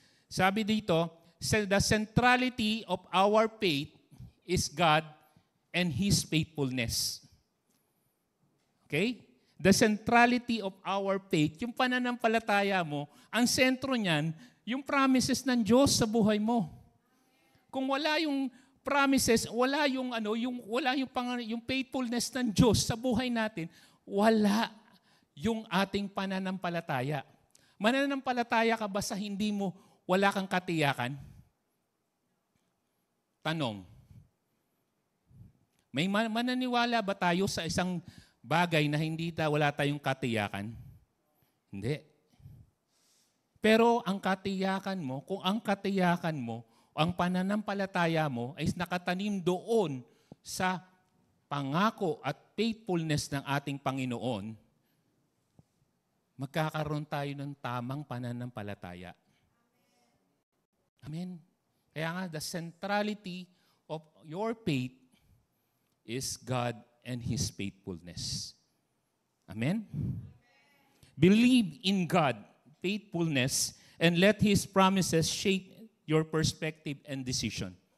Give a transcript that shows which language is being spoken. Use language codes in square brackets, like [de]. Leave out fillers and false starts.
[tl] Sabi dito, [en] the centrality of our faith is God and His faithfulness. Okay? The centrality of our faith, [tl] yung pananampalataya mo, ang sentro niyan, yung promises ng Diyos sa buhay mo. Kung wala yung promises, wala yung faithfulness ng Diyos sa buhay natin, wala yung ating pananampalataya. Mananampalataya ka ba sa wala kang katiyakan? Tanong. May mananiwala ba tayo sa isang bagay na wala tayong katiyakan? Hindi. Pero ang katiyakan mo, kung ang katiyakan mo, ang pananampalataya mo ay nakatanim doon sa pangako at faithfulness ng ating Panginoon, magkakaroon tayo ng tamang pananampalataya. Amen. Kaya nga, [en] the centrality of your faith is God and His faithfulness. Amen? Believe in God. faithfulness, and let His promises shape your perspective and decision.